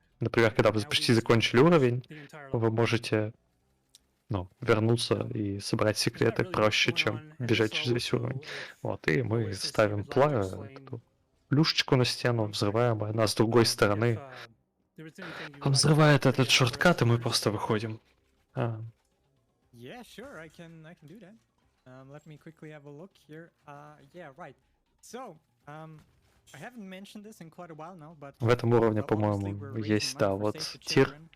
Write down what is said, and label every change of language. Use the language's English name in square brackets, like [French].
[Russian] Например, когда вы почти закончили уровень, вы можете вернуться и собрать секреты проще, чем бежать через весь уровень. Вот, и мы ставим плюшечку на стену, взрываем, а она с другой стороны взрывает этот шорткат, и мы просто выходим. [English] Yeah, sure, I can do that. Let me quickly have a look here. Yeah, right. So, I haven't mentioned this in quite a while now, but [Russian] в этом уровне, по-моему, есть, да, вот тир.